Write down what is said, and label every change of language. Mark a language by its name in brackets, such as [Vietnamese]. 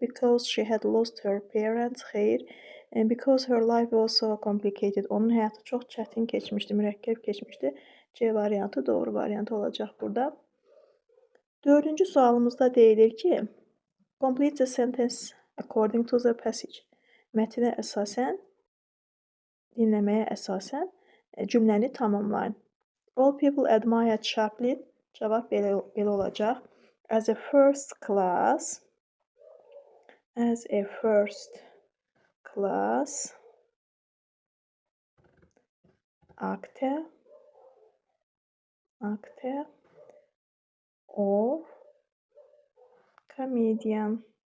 [English] Because she had lost her parents, [Azerbaijani] xeyr. [English] And because her life was so complicated. [Azerbaijani] Onun həyatı çox çətin keçmişdi, mürəkkəb keçmişdi. C variantı doğru variant olacaq burada. Dördüncü sualımızda deyilir ki, [English] complete the sentence according to the passage. [Azerbaijani] Mətnə əsasən, dinləməyə əsasən cümləni tamamlayın. [English] All people admire Chaplin. [Azerbaijani] Cavab belə olacaq. [English] As a first class actor or comedian.